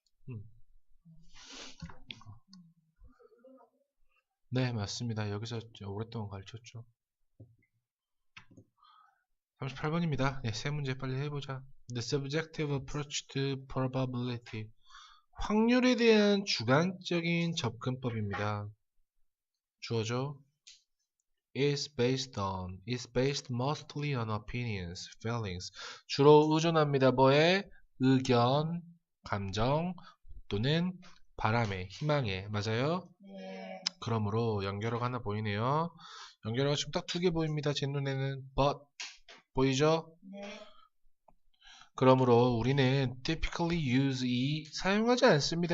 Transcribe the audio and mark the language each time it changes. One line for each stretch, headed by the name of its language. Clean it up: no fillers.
Korean: 음. 네, 맞습니다. 여기서 오랫동안 가르쳤죠. 38번입니다. 네, 세 문제 빨리 해보자.
English: The subjective approach to probability.
Korean: 확률에 대한 주관적인 접근법입니다. 주어져.
English: is based mostly on opinions, feelings.
Korean: 주로 의존합니다. 뭐에? 의견, 감정, 또는 바람에, 희망에. 맞아요? 네. 그러므로 연결어가 하나 보이네요. 연결어가 지금 딱 두 개 보입니다. 제 눈에는 but 보이죠? 네. 그러므로 우리는
English: typically use
Korean: 사용하지 않습니다.